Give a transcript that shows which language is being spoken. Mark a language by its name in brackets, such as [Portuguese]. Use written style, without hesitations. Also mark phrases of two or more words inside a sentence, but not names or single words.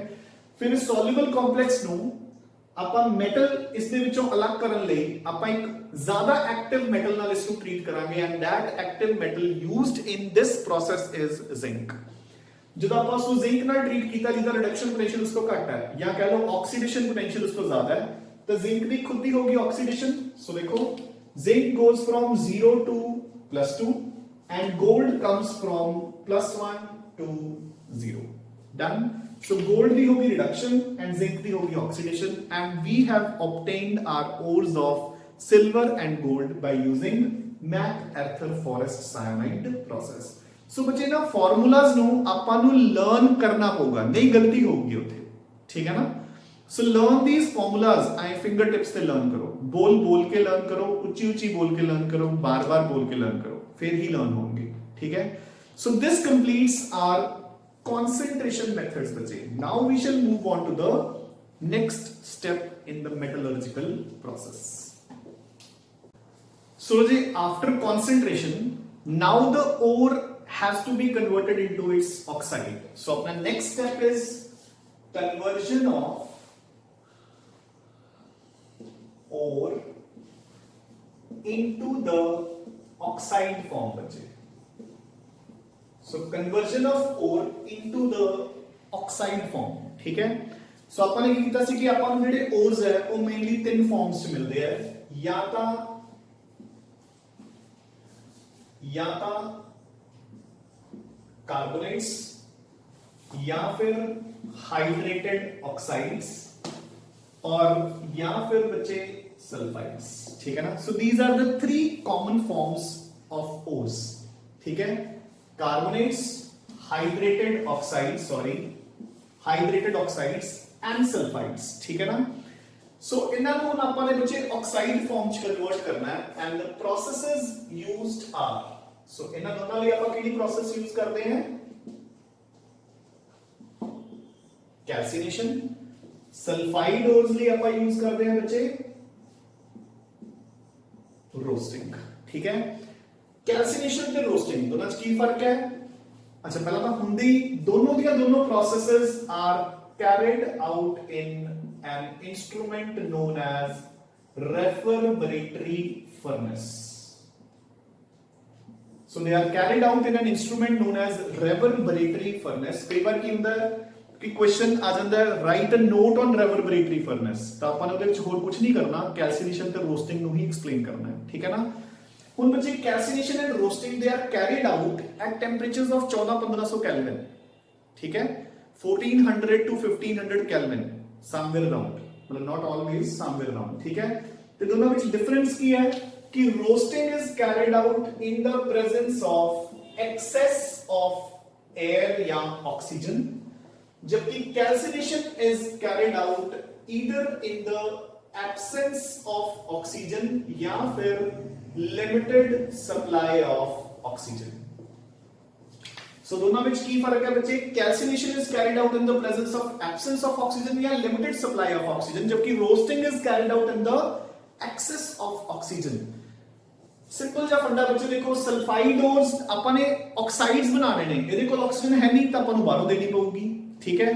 [Punjabi] ਫਿਰ ਇਸ [English] soluble complex [Punjabi] ਨੂੰ ਆਪਾਂ ਮੈਟਲ ਇਸ ਦੇ ਵਿੱਚੋਂ ਅਲੱਗ ਕਰਨ ਲਈ ਆਪਾਂ ਇੱਕ ਜ਼ਿਆਦਾ [English] active metal [Punjabi] ਨਾਲ ਇਸ ਨੂੰ ਟ੍ਰੀਟ ਕਰਾਂਗੇ [English] and that active metal used in this process is zinc. [Punjabi] ਜਦੋਂ ਆਪਾਂ ਉਸ ਨੂੰ ਜ਼ਿੰਕ ਨਾਲ ਟ੍ਰੀਟ ਕੀਤਾ ਜਿਹਦਾ [English] reduction potential [Punjabi] ਉਸ ਤੋਂ ਘੱਟ ਹੈ ਜਾਂ ਕਹ ਲਓ [English] oxidation potential [Punjabi] ਉਸ ਤੋਂ ਜ਼ਿਆਦਾ ਹੈ, ਤਾਂ ਜ਼ਿੰਕ ਦੀ ਖੁਦ ਦੀ ਹੋਗੀ ਆਕਸੀਡੇਸ਼ਨ। [English] ਸੋ ਦੇਖੋ ਜ਼ਿੰਕ goes from 0 to +2 and gold comes from +1 to 0। done। so gold [Punjabi] ਦੀ ਹੋਗੀ ਰਿਡਕਸ਼ਨ [English] and zinc [Punjabi] ਦੀ ਹੋਗੀ [English] oxidation and we have obtained our ores of silver and gold by using McArthur Forrest cyanide process। [Punjabi] ਸੋ ਬੱਚੇ ਨਾ ਫਾਰਮੂਲਾਜ਼ ਨੂੰ ਆਪਾਂ ਨੂੰ ਲਰਨ ਕਰਨਾ ਪਊਗਾ, ਨਹੀਂ ਗਲਤੀ ਹੋਊਗੀ ਉੱਥੇ, ਠੀਕ ਹੈ ਨਾ। [English] so learn these formulas, [Punjabi] ਆਈ [English] finger tips [Punjabi] ਤੇ ਲਰਨ ਕਰੋ, ਬੋਲ ਕੇ ਲਰਨ ਕਰੋ, ਉੱਚੀ ਬੋਲ ਕੇ ਲਰਨ ਕਰੋ, ਬਾਰ ਬੋਲ ਕੇ ਲਰਨ ਕਰੋ, ਫਿਰ ਹੀ ਲਰਨ ਹੋਣਗੇ, ਠੀਕ ਹੈ। [English] so this completes our concentration methods बच्चे। now we shall move on to the next step in the metallurgical process। so जी after concentration now the ore has to be converted into its oxide। so अपना next step is conversion of ore into the oxide form बच्चे। so conversion of ore into the oxide form, [Hindi] ठीक है। [Punjabi] so ਆਪਾਂ ਨੇ ਕੀ ਕੀਤਾ ਸੀ ਕਿ ਆਪਾਂ ਨੂੰ ਜਿਹੜੇ ores ਹੈ ਉਹ ਮੇਨਲੀ ਤਿੰਨ ਫਾਰਮਸ ਚ ਮਿਲਦੇ ਆ, ਜਾਂ ਤਾਂ ਕਾਰਬੋਨੇਟਸ, या फिर [English] hydrated oxides [Punjabi] और या फिर बचे सल्फाइड्स, ठीक है ना। [English] so these are the three common forms of ores, [Hindi] ठीक है। [English] carbonates, hydrated oxides, hydrated oxides and sulphides, [Hindi] ठीक है ना। [Punjabi] सो ਇਹਨਾਂ ਨੂੰ ਹੁਣ ਆਪਾਂ ਨੇ ਬੱਚੇ [English] oxide form [Punjabi] ਚ ਕਨਵਰਟ ਕਰਨਾ ਹੈ [English] and the processes used are, [Punjabi] ਸੋ ਇਹਨਾਂ ਦੋਨਾਂ ਲਈ ਆਪਾਂ ਕਿਹੜੀ ਪ੍ਰੋਸੈਸ ਯੂਜ਼ ਕਰਦੇ ਹਾਂ? ਕੈਲਸੀਨੇਸ਼ਨ। [English] sulphide ores [Punjabi] ਲਈ ਆਪਾਂ ਯੂਜ਼ ਕਰਦੇ ਹਾਂ ਬੱਚੇ ਰੋਸਟਿੰਗ, ਠੀਕ ਹੈ। ਕੈਲਸੀਨੇਸ਼ਨ ਤੇ ਰੋਸਟਿੰਗ ਦੋਨਾਂ ਚ ਕੀ ਫਰਕ ਹੈ? ਅੱਛਾ, ਪਹਿਲਾਂ ਤਾਂ ਹੁੰਦੀ ਦੋਨੋਂ ਦੀਆਂ ਦੋਨੋਂ [English] processes are carried out in an instrument known as reverberatory furnace. So they are carried out in an instrument known as reverberatory furnace. [Hindi] कई बार [Punjabi] ਕੀ ਹੁੰਦਾ ਹੈ ਕਿ ਕੁਐਸਚਨ ਆ ਜਾਂਦਾ ਹੈ [English] write a note on reverberatory furnace, [Punjabi] ਤਾਂ ਆਪਾਂ ਨੇ ਉਹਦੇ ਵਿੱਚ ਹੋਰ ਕੁਝ ਨਹੀਂ ਕਰਨਾ, ਕੈਲਸੀਨੇਸ਼ਨ ਤੇ ਰੋਸਟਿੰਗ ਨੂੰ ਹੀ ਐਕਸਪਲੇਨ ਕਰਨਾ ਹੈ, ਠੀਕ ਹੈ ਨਾ। ਹੁਣ ਬੱਚੇ [English] calcination and roasting they are carried out at temperatures of 1400-1500 Kelvin, [Punjabi] ਠੀਕ ਹੈ। [English] 1400 to 1500 Kelvin, somewhere around, मतलब not always, somewhere around, [Hindi] ठीक है। तो दोनों में डिफरेंस की है कि [English] roasting is carried out in the presence of excess of air या oxygen, जबकि calcination is carried out either in the absence of oxygen [Hindi] या फिर [English] limited supply of oxygen. [Hindi] सो दोनों में की फर्क है बच्चे? [English] calcination is carried out in the presence of absence of oxygen या limited supply of oxygen, जबकि roasting is carried out in the excess of oxygen। [Hindi] सिंपल जा फंडा बच्चे देखो, सल्फाइड ओर्स [Punjabi] ਆਪਾਂ ਨੇ ਆਕਸਾਈਡਸ ਬਣਾਣੇ ਨੇ, ਇਹਦੇ ਕੋਲ ਆਕਸੀਜਨ ਹੈ ਨਹੀਂ ਤਾਂ ਆਪਾਂ ਨੂੰ ਬਾਹਰੋਂ ਦੇਣੀ ਪਊਗੀ, ਠੀਕ ਹੈ।